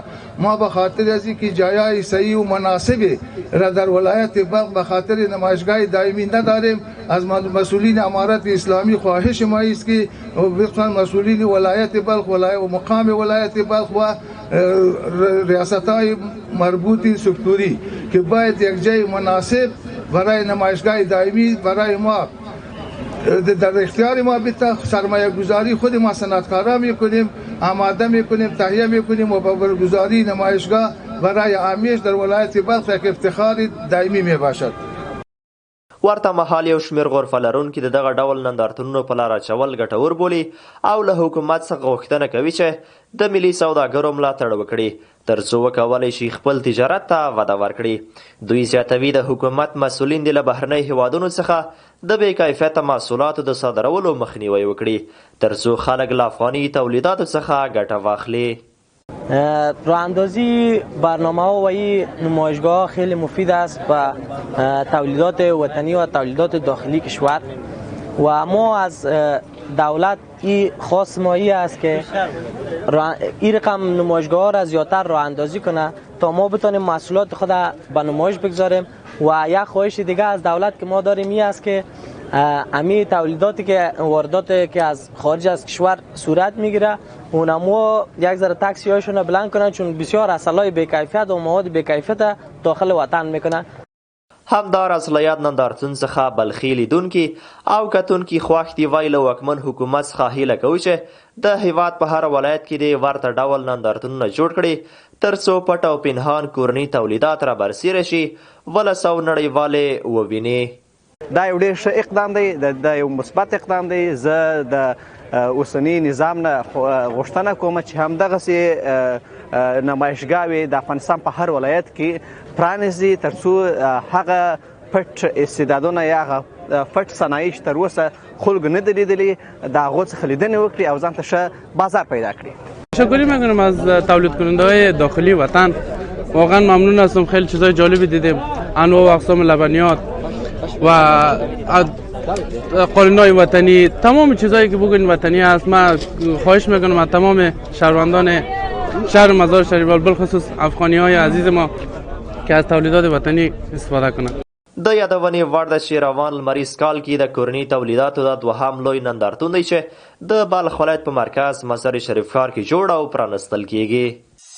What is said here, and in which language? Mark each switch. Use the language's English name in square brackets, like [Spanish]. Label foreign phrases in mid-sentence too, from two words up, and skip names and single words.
[Persian] ما به خاطر از اینکه جایای صحیح و مناسبی را در ولایت بلخ به خاطر نمایشگاه دائمی نداریم، از مسئولین امارت اسلامی خواهش ما است که وفقا مسئولین ولایت بلخ و مقام ولایت بلخ و ریاست‌های مربوط سکتوری که باید یک جای مناسب برای نمایشگاه دائمی برای ما در اختیار ما بیت سرمایه گذاری خود ما صنعتکارا میکنیم، آماده میکنیم، تهیه میکنیم و با برگزاری نمایشگاه برای عامیش در ولایت بلخ یک افتخار دائمی میباشد. [Pashto] ورته مهال یو شمېر غرفه لرونکي د دغه ډول نندارتونونو په لاره اچول ګټور بولي او له حکومت څخه غوښتنه کوي چې د ملي سوداګرو ملاتړ وکړي تر څو وکولی شي خپل تجارت ته وده ورکړي. دوی زیاتوي د حکومت مسؤلین دې له بهرنۍ هیوادونو څخه د بې کیفیته محصولاتو د صادرولو مخنیوی وکړي تر څو خلک له افغاني تولیداتو څخه ګټه واخلي. [Persian] راه اندازی برنامه ها و این نمایشگاه خیلی مفید است به تولیدات وطنی و تولیدات داخلی کشور و ما از دولت این خاص مایی است که این رقم نمایشگاه ها را زیادتر راه اندازی کنه تا ما بتانیم محصولات خود به نمایش بگذاریم. و یک خواهش دیگه از دولت که ما داریم این است که امی تولیداتی که وارداتی که از خارج از کشور صورت میگیره اونمو یک ذره تکسی هاشون بلند کنن چون بسیار اصلای بی‌کیفیت و مواد بی‌کیفیت داخل وطن میکنن. [Pashto] همداراز له یاد نندارتون څخه بلخي لیدونکي او کتونکي خوښ دي وایي له واکمن حکومت څخه هیله کوي چې د هیواد په هر ولایت کې د ورته ډول نندارتونونه جوړ کړي تر څو پټ او پنهان کورني تولیدات را برسېره شي ولسو نړیوالې وویني. دا یو ډېر ښه اقدام دی، دا یو مثبت اقدام دی. زه د اوسني نظام نه غوښتنه کوم چې همدغسې نمایشګاوې د افغانستان په هر ولایت کې پرانیزي تر څو هغه پټ استعدادونه یا هغه پټ صنایع چې تر اوسه خلکو نه دي لیدلي د هغو څخه لیدنې وکړي او ځان ته ښه بازار پیدا کړي. [Persian] تشکر میکنم از تولید کننده های داخلی وطن. واقعا ممنون هستم، خیلی چیزای جالبی دیدیم، انواع و اقسام لبنیات و قالین‌های وطنی، تمام چیزایی که بگوین وطنی است. من خواهش میکنم از تمام شهروندان شهر مزار شریف بالخصوص افغانی‌های عزیز ما که از تولیدات وطنی استفاده کنند. [Pashto] د یادونې وړ د شیروان لمریز کال کې د کورني تولیداتو د دوهم لوی نندارتون دی چې د بلخ ولایت په مرکز مزار شریف ښار کې جوړ او پرانستل کیږي.